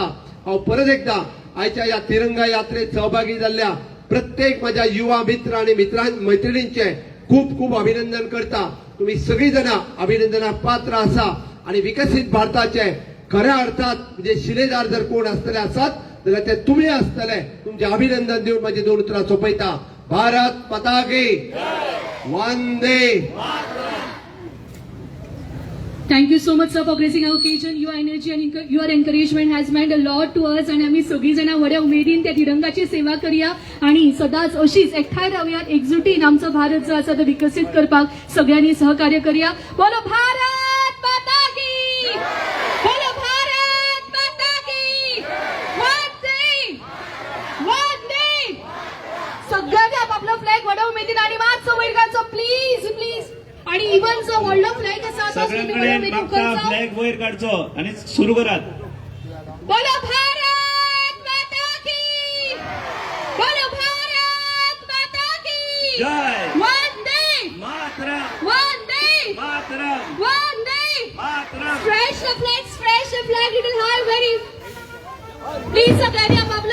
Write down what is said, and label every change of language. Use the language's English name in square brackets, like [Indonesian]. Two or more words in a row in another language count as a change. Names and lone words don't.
[Konkani] हांव परत एकदा आयच्या या तिरंगा यात्रेत सहभागी जाल्ल्या प्रत्येक माझ्या युवा मित्र आणि मैत्रिणींचे खूप खूप अभिनंदन करता. तुम्ही सगळी जण अभिनंदनाक पात्र आसा आणि विकसित भारताचे खऱ्या अर्थात म्हणजे शिलेदार जर कोण असतले आसात जाल्यार ते तुम्ही असतले. तुमचे अभिनंदन देऊन माझी 2 उतरां सोंपयता. [Hindi] भारत माता की वंदे. [English] Thank you so much, sir, for gracing our occasion. Your energy and your encouragement has meant a lot to us. [Konkani] आणि आम्ही सगळी जण बड्या उमेदीन त्या तिरंगाची सेवा करूया आणि सदांच अशीच एकठांय रावयात, एकजुटीन आमचो भारत जो आसा तो विकसित करपाक सगळ्यांनी सहकार्य करूया. [Hindi] बोलो भारत माता की, बोलो भारत माता की, वंदे वंदे. [Konkani] सगळ्यांनी आपापलो फ्लॅग व्हडा उमेदीन आणि मातसो वयर घालचो [English] please please. [Konkani] आणि इवन जो व्हडलो फ्लॅग आसा तो सगळ्यांकडे मागता फ्लॅग वयर काढचो आणि सुरू करात. [Hindi] बोलो भारत माता की, बोलो भारत माता की जय. वंदे मातरम, वंदे मातरम, वंदे. मातरम. [English] Stretch the flag, little high, very. Please, [Konkani] सगळ्यांनी